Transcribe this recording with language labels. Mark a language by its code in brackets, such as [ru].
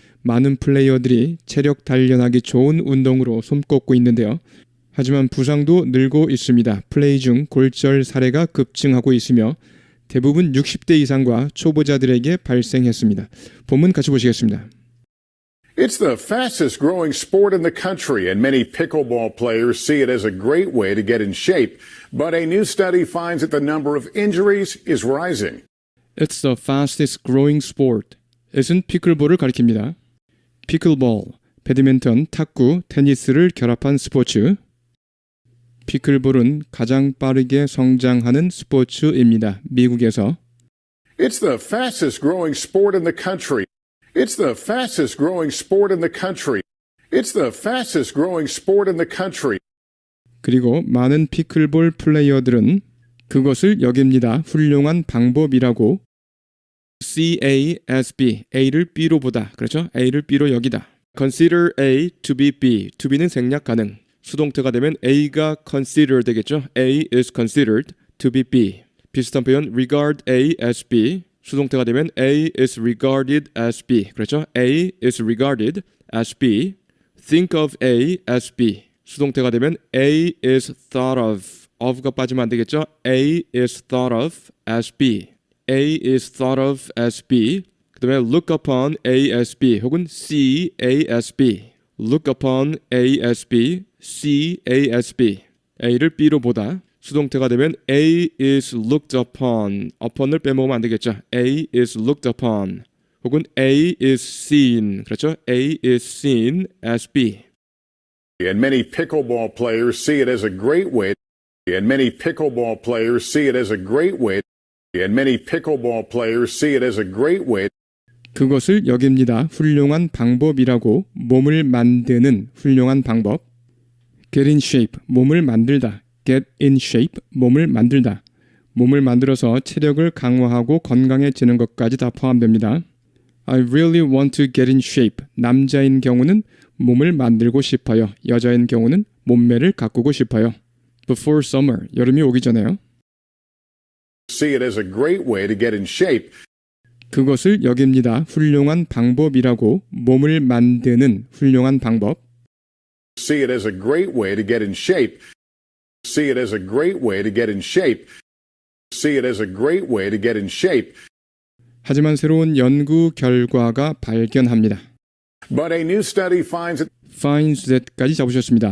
[ko] 많은 플레이어들이 체력 단련하기 좋은 운동으로 손꼽고 있는데요. 하지만 부상도 늘고 있습니다. 플레이 중 골절 사례가 급증하고 있으며 대부분 60대 이상과 초보자들에게 발생했습니다. 본문 같이 보시겠습니다. [en] It's the fastest growing sport in the country, and many pickleball players see it as a great way to get in shape. But a new study finds that the number of injuries is rising. It's the fastest growing sport. [ko] it은 피클볼을 가리킵니다. 피클볼, 배드민턴, 탁구, 테니스를 결합한 스포츠. 피클볼은 가장 빠르게 성장하는 스포츠입니다. 미국에서. [en] It's the fastest growing sport in the country. It's the fastest growing sport in the country. It's the fastest growing sport in the country. [ko] 그리고 많은 피클볼 플레이어들은 그것을 여깁니다. 훌륭한 방법이라고. CASB, A를 B로 보다. 그렇죠? A를 B로 여기다. [en] Consider A to be B. [ko] To be는 생략 가능. 수동태가 되면 A가 consider 되겠죠? [en] A is considered to be B. [ko] 비슷한 표현 [en] regard A as B. [ko] 수동태가 되면 [en] A is regarded as B. [ko] 그렇죠? [en] A is regarded as B. Think of A as B. [ko] 수동태가 되면 [en] A is thought of [ko] 가 빠지면 안 되겠죠? [en] A is thought of as B. A is thought of as B. [ko] 그 다음에 [en] look upon A as B [ko] 혹은 [en] see A as B. look upon A as B, see A as B. [ko] A를 B로 보다. 수동태가 되면 [en] A is looked upon. [ko] upon을 빼먹으면 안 되겠죠? [en] A is looked upon. [ko] 혹은 [en] A is seen. [ko] 그렇죠? [en] A is seen as B. And many pickleball players see it as a great way. And many pickleball players see it as a great way. And many pickleball players see it as a great way. [ko] 그것을 여깁니다. 훌륭한 방법이라고. 몸을 만드는 훌륭한 방법. [en] Get in shape, [ko] 몸을 만들다. [en] Get in shape, 몸을 만들다. [ko] 몸을 만들어서 체력을 강화하고 건강해지는 것까지 다 포함됩니다. [en] I really want to get in shape. [ko] 남자인 경우는 몸을 만들고 싶어요. 여자인 경우는 몸매를 가꾸고 싶어요. [en] Before summer, [ko] 여름이 오기 전에요. [en] See it as a great way to get in shape. [ko] 그것을 여깁니다. 훌륭한 방법이라고. 몸을 만드는 훌륭한 방법. [en] See it as a great way to get in shape. See it as a great way to get in shape. See it as a great way to get in shape. [ko] 하지만 새로운 연구 결과가 발견합니다. [en] But a new study finds [ko] that까지 잡으셨습니다.